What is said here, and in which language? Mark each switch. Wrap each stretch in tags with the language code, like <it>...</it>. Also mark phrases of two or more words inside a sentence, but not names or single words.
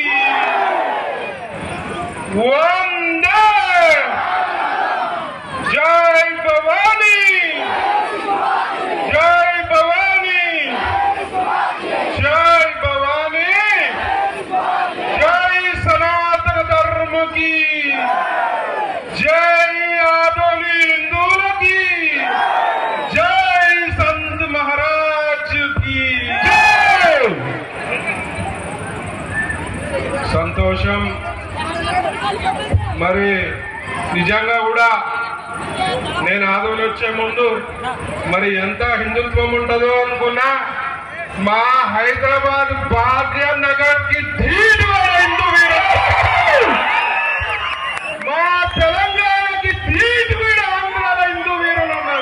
<hi>वंदे, जय भवानी, जय भवानी, जय भवानी, जय सनातन धर्म की जय, आदोनी हिंदुओं जय, संत महाराज की जय.</hi> <te>సంతోషం. మరి నిజంగా కూడా నేను ఆదోని వచ్చే ముందు మరి ఎంత హిందుత్వం ఉంటుందో అనుకున్నా. మా హైదరాబాద్ భాగ్యనగర్ కి ధీటువాడ హిందూ వీరులు, మా తెలంగాణకి ధీటువీడ ఆంధ్రాల హిందూ వీరులు ఉన్నారు.</te>